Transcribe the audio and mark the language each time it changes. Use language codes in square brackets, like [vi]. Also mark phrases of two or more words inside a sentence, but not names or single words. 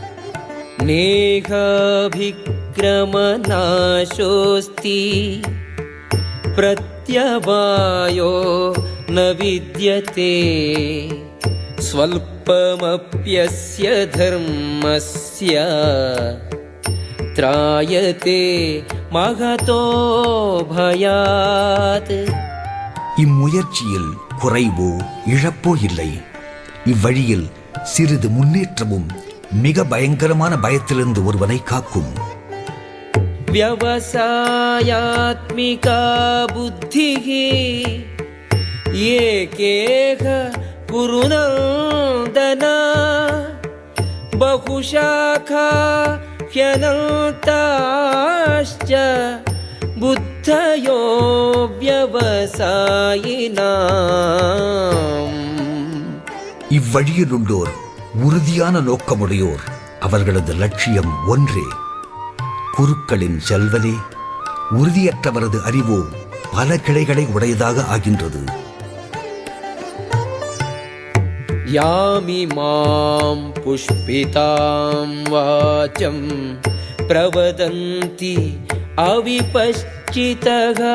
[sa] नेहाभिक्रमनाशोऽस्ति प्रत्यवायो न विद्यते स्वल्पमप्यस्य धर्मस्य त्रायते महतो भयात्. [ta] இம்முயற்சியில் குறைவோ இழப்போ இல்லை. இவ்வழியில் சிறிது முன்னேற்றமும் மிக பயங்கரமான பயத்திலிருந்து ஒருவனை காக்கும். [sa] व्यवसायात्मिका बुद्धिः एकेह कुरुनन्दन बहुशाखा ह्यनन्ताश्च बुद्धयो व्यवसायिनाम्. [ta] இவ்வழியில் உள்ளோர் உறுதியான நோக்கமுடையோர். அவர்களது லட்சியம் ஒன்றே. குருக்களின் செல்வனே, உறுதியற்றவரது அறிவோ பல கிளைகளை உடையதாக ஆகின்றது. [sa] यामि माम् पुष्पिताम् वाचम् प्रवदन्ति अविपश्चितः